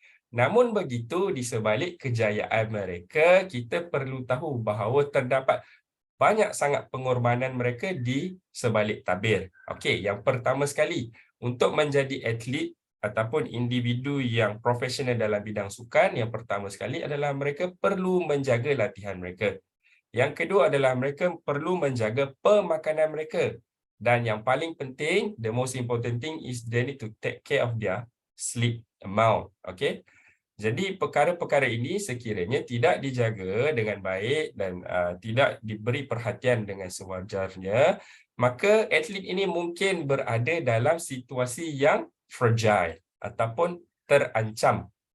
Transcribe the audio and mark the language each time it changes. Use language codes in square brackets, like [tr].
[ms] Namun begitu, di sebalik kejayaan mereka, kita perlu tahu bahawa terdapat banyak sangat pengorbanan mereka di sebalik tabir. Okey, yang pertama sekali, untuk menjadi atlet ataupun individu yang profesional dalam bidang sukan, yang pertama sekali adalah mereka perlu menjaga latihan mereka. Yang kedua adalah mereka perlu menjaga pemakanan mereka. Dan yang paling penting, [en] the most important thing is they need to take care of their sleep amount. Okay? [ms] Jadi perkara-perkara ini sekiranya tidak dijaga dengan baik dan tidak diberi perhatian dengan sewajarnya, maka atlet ini mungkin berada dalam situasi yang fragile ataupun terancam.